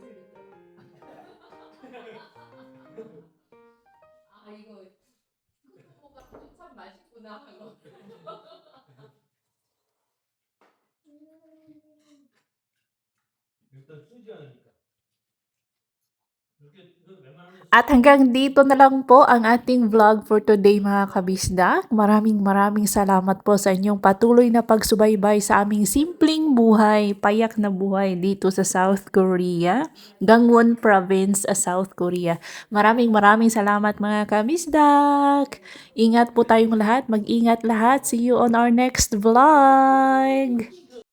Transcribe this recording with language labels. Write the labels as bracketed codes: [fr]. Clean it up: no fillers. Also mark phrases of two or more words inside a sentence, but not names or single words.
[ko] 만들더라. 아 이거 꼬모가 참 맛있구나 하고. 일단 쓰지 않으니까. 이렇게 이거 웬만하면 [tl] At hanggang dito na lang po ang ating vlog [en] for today [tl] mga kabisdak. Maraming salamat po sa inyong patuloy na pagsubaybay sa aming simpleng buhay, payak na buhay dito sa South Korea, Gangwon Province, South Korea. Maraming salamat mga kabisdak. Ingat po tayong lahat, mag-ingat lahat. [en] See you on our next vlog.